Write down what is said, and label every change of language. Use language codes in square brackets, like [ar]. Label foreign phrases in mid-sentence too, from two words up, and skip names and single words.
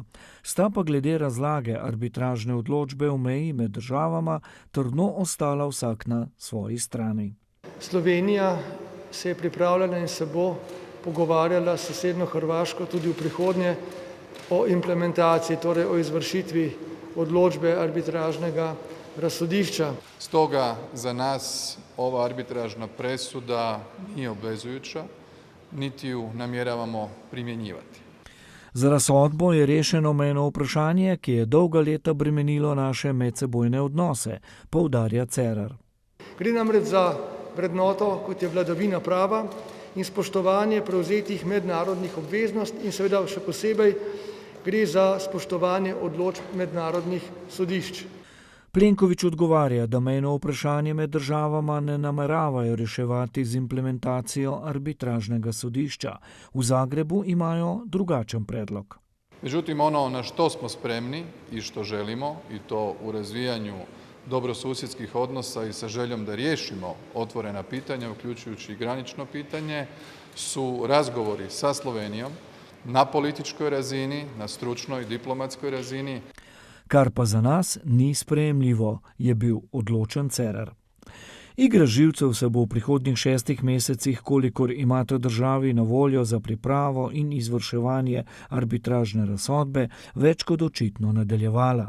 [sl] Sta pa glede razlage arbitražne odločbe v meji med državama trdno ostala vsak na svoji strani. Slovenija se je pripravljala in se bo pogovarjala s sosednjo Hrvaško tudi v prihodnje o implementaciji, torej o izvršitvi odločbe arbitražnega razsodišča. [hr] Stoga za nas ova arbitražna presuda nije obvezujuća, niti ju namjeravamo primjenjivati. [sl] Za razsodbo je rešeno mejno vprašanje, ki je dolga leta bremenilo naše medsebojne odnose, poudarja Cerar. Gre namreč za vrednoto, kot je vladavina prava in spoštovanje prevzetih mednarodnih obveznosti in seveda še posebej gre za spoštovanje odločb mednarodnih sodišč. Plenković odgovarja, da mejno vprašanje med državama ne nameravajo reševati z implementacijo arbitražnega sodišča. V Zagrebu imajo drugačen predlog. [hr] Međutim, ono na što smo spremni i što želimo, i to u razvijanju dobrosusjedskih odnosa i sa željom da riješimo otvorena pitanja, uključujući i granično pitanje, su razgovori sa Slovenijom na političkoj razini, na stručnoj i diplomatskoj razini. [sl] Kar pa za nas ni sprejemljivo, je bil odločen Cerar. Igra živcev se bo v prihodnjih 6 mesecih, kolikor imate državi na voljo za pripravo in izvrševanje arbitražne razsodbe, več kot očitno nadaljevala.